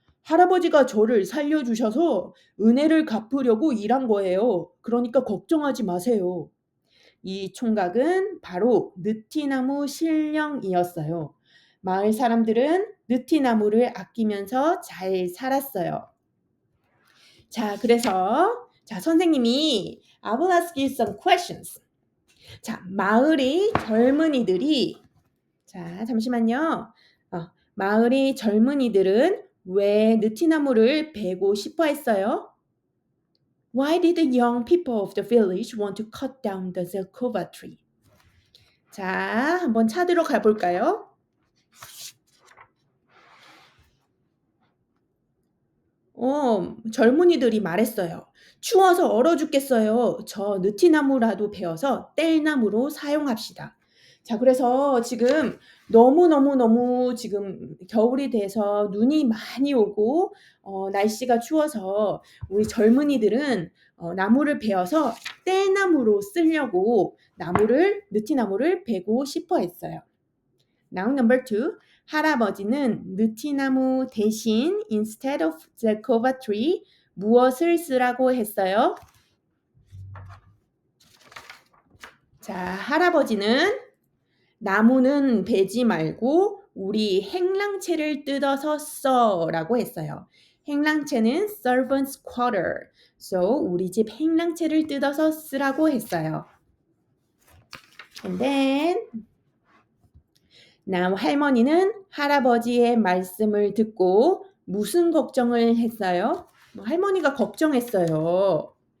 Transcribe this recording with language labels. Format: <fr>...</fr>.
<ko>할아버지가 저를 살려주셔서 은혜를 갚으려고 일한 거예요. 그러니까 걱정하지 마세요. 이 총각은 바로 느티나무 신령이었어요. 마을 사람들은 느티나무를 아끼면서 잘 살았어요. 자, 그래서 선생님이</ko> <en>I will ask you some questions.</en> <ko>자, 마을의 젊은이들이 잠시만요. 마을의 젊은이들은 왜 느티나무를 베고 싶어 했어요?</ko> <en>Why did the young people of the village want to cut down the zelkova tree?</en> <ko>자, 한번 찾으러 가볼까요? 젊은이들이 말했어요. 추워서 얼어 죽겠어요. 저 느티나무라도 베어서 뗄나무로 사용합시다. 자, 그래서 지금 너무 지금 겨울이 돼서 눈이 많이 오고 날씨가 추워서 우리 젊은이들은 나무를 베어서 뗄나무로 쓰려고 느티나무를 베고 싶어 했어요.</ko> <en>Now number 2.</en> <ko>할아버지는 느티나무 대신</ko> <en>instead of zelkova tree</en> <ko>무엇을 쓰라고 했어요? 자, 할아버지는 나무는 베지 말고 우리 행랑채를 뜯어서 써라고 했어요.</ko> <en>행랑채는 servant's quarter.</en> <ko>So 우리 집 행랑채를 뜯어서 쓰라고 했어요.</ko> <en>And then now</en> <ko>할머니는 할아버지의 말씀을 듣고 무슨 걱정을 했어요? 할머니가 걱정했어요.</ko>